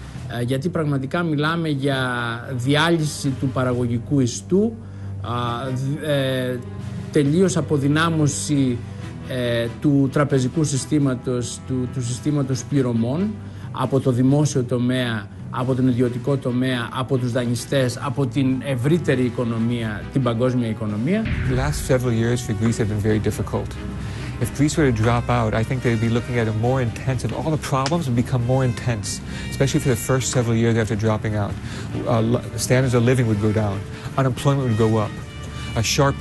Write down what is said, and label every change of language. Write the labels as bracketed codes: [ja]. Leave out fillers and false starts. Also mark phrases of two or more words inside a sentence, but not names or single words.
[el] Γιατί πραγματικά μιλάμε για διάλυση του παραγωγικού ιστού, τελείως αποδυνάμωση του τραπεζικού συστήματος, του συστήματος πληρωμών από το δημόσιο τομέα, από τον ιδιωτικό τομέα, από τους δανειστές, από την ευρύτερη οικονομία, την παγκόσμια οικονομία. [en] The last several years for Greece have been very difficult. If Greece were to drop out, I think they'd be looking at a more intense, and all the problems would become more intense, especially for the first several years after dropping out. Standards of living would go down. Unemployment would go up sharply.